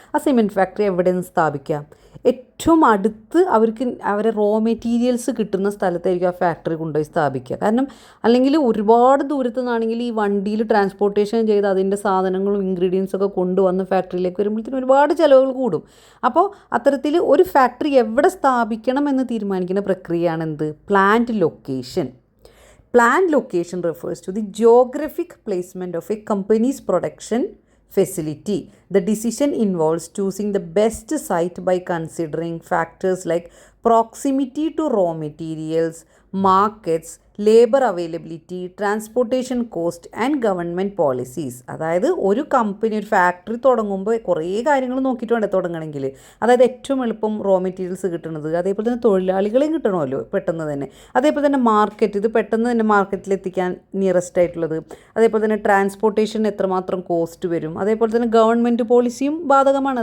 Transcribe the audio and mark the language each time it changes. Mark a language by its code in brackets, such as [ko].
[ml] ആ cement factory എവിടെ നിന്ന് സ്ഥാപിക്കാം? ഏറ്റവും അടുത്ത് അവരെ റോ മെറ്റീരിയൽസ് കിട്ടുന്ന സ്ഥലത്തായിരിക്കും ആ ഫാക്ടറി കൊണ്ടുപോയി സ്ഥാപിക്കുക. കാരണം അല്ലെങ്കിൽ ഒരുപാട് ദൂരത്തു നിന്നാണെങ്കിൽ ഈ വണ്ടിയിൽ ട്രാൻസ്പോർട്ടേഷൻ ചെയ്ത് അതിൻ്റെ സാധനങ്ങളും ഇൻഗ്രീഡിയൻസ് ഒക്കെ കൊണ്ടുവന്ന് ഫാക്ടറിയിലേക്ക് വരുമ്പോഴത്തേനും ഒരുപാട് ചിലവുകൾ കൂടും. അപ്പോൾ അത്തരത്തിൽ ഒരു ഫാക്ടറി എവിടെ സ്ഥാപിക്കണം എന്ന് തീരുമാനിക്കുന്ന പ്രക്രിയയാണ് എന്ത്? [en] Plant location. Planned location refers to the geographic placement of a company's production facility. The decision involves choosing the best site by considering factors like proximity to raw materials, markets, labour availability, transportation cost and government policies. [ml] അതായത് ഒരു company ഒരു factory തുടങ്ങുമ്പോൾ കുറേ കാര്യങ്ങൾ നോക്കിയിട്ട് വേണ്ടേ തുടങ്ങണമെങ്കിൽ. അതായത് ഏറ്റവും എളുപ്പം റോ മെറ്റീരിയൽസ് കിട്ടുന്നത്, അതേപോലെ തന്നെ തൊഴിലാളികളെയും കിട്ടണമല്ലോ പെട്ടെന്ന് തന്നെ. അതേപോലെ തന്നെ മാർക്കറ്റ്, ഇത് പെട്ടെന്ന് തന്നെ മാർക്കറ്റിലെത്തിക്കാൻ നിയറസ്റ്റ് ആയിട്ടുള്ളത്. അതേപോലെ തന്നെ ട്രാൻസ്പോർട്ടേഷൻ എത്രമാത്രം കോസ്റ്റ് വരും. അതേപോലെ തന്നെ ഗവൺമെൻറ് പോളിസിയും ബാധകമാണ്.